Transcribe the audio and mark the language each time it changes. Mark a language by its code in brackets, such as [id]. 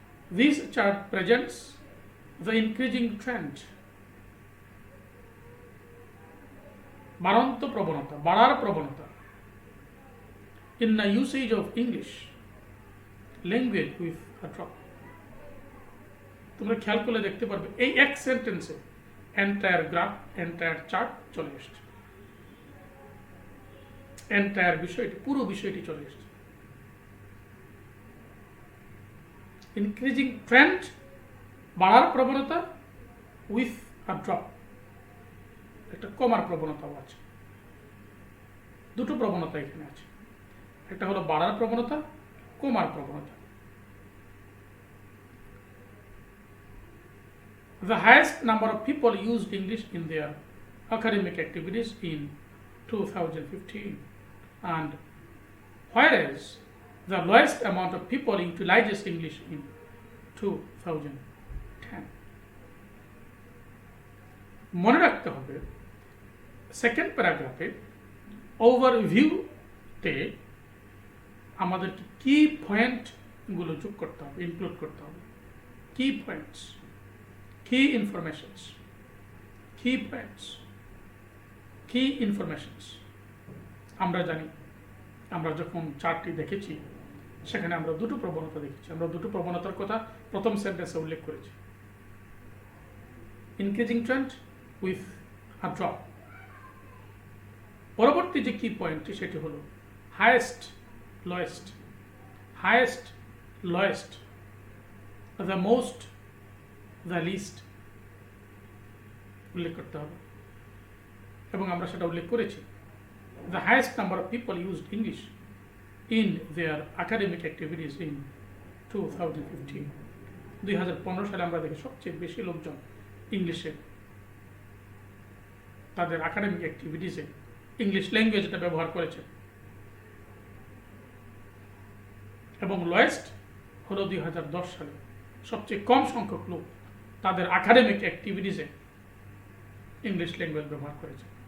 [en] This chart presents the increasing trend, [bn] বাড়ার প্রবণতা [en] in the usage of English language with a drop. [bn] তোমরা খেয়াল করলে দেখতে পারবে এই এক সেন্টেন্সে এন্টায়ার গ্রাফ, এন্টায়ার চার্ট চলে এসছে, এন্টায়ার বিষয়টি, পুরো বিষয়টি চলে এসছে। [en] increasing trend, [bn] বাড়ার প্রবণতা, [en] with a drop, [bn] একটা কমার প্রবণতাও আছে। দুটো প্রবণতা এখানে আছে, একটা হলো বাড়ার প্রবণতা, কমার প্রবণতা। The highest number of people used English in their academic activities in 2015, and whereas the lowest amount of people utilizes English in 2010. মনে রাখতে হবে সেকেন্ড প্যারাগ্রাফে ওভারভিউতে আমাদেরকে কি পয়েন্টগুলো যোগ করতে হবে, ইনক্লুড করতে হবে। [en] কি পয়েন্টস, কি ইনফরমেশনস, কি পয়েন্টস, কি ইনফরমেশনস। [bn] আমরা জানি, আমরা যখন চার্টটি দেখেছি সেখানে আমরা দুটো প্রবণতা দেখেছি। আমরা দুটো প্রবণতার কথা প্রথম সেন্টেন্সে উল্লেখ করেছি। [en] Increasing trend with a drop. [bn] পরবর্তী যে কি পয়েন্টটি সেটি হলো highest lowest, highest lowest, the most, the list উল্লেখ করতে হবে। এবং আমরা সেটা উল্লেখ করেছি। [en] The highest number of people used English in their academic activities in 2015. [bn] 2015 সালে আমরা দেখি সবচেয়ে বেশি লোকজন ইংলিশে তাদের একাডেমিক অ্যাক্টিভিটিসে ইংলিশ ল্যাঙ্গুয়েজটা ব্যবহার করেছে। এবং লোয়েস্ট হলো 2010 সালে সবচেয়ে কম সংখ্যক লোক তাদের একাডেমিক অ্যাক্টিভিটিসে ইংলিশ ল্যাঙ্গুয়েজ ব্যবহার করেছে।